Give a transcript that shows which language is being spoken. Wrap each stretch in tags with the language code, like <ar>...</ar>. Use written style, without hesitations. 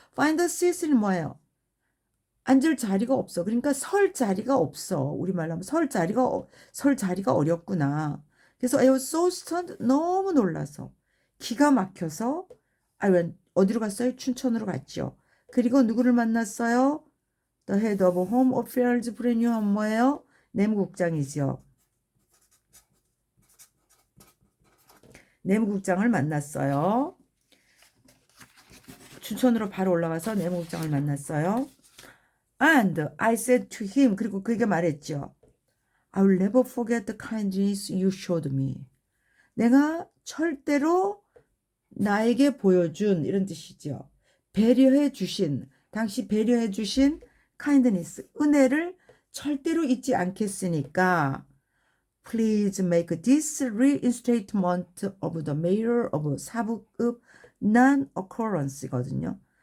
<en>Find a seat은 뭐예요?</en> <ko>앉을 자리가 없어. 그러니까 설 자리가 없어. 우리말로 하면 설 자리가 어렵구나.</ko> <en>그래서 I was so stunned.</en> <ko>너무 놀라서. 기가 막혀서</ko> <en>I went,</en> <ko>어디로 갔어요? 춘천으로 갔죠. 그리고 누구를 만났어요?</ko> <en>The head of home affairs brand new 뭐예요?</en> <ko>내무국장이죠. 내무국장을 만났어요. 춘천으로 바로 올라가서 내무국장을 만났어요.</ko> <en>And I said to him,</en> <ko>그리고 그에게 말했죠.</ko> <en>I will never forget the kindness you showed me.</en> <ko>내가 절대로 나에게 보여준 이런 뜻이죠. 배려해 주신, 당시 배려해 주신 kindness, 은혜를 절대로 잊지 않겠으니까</ko> <en>Please make this reinstatement of the mayor of 사북읍 non-occurrence</en> <ko>거든요.</ko>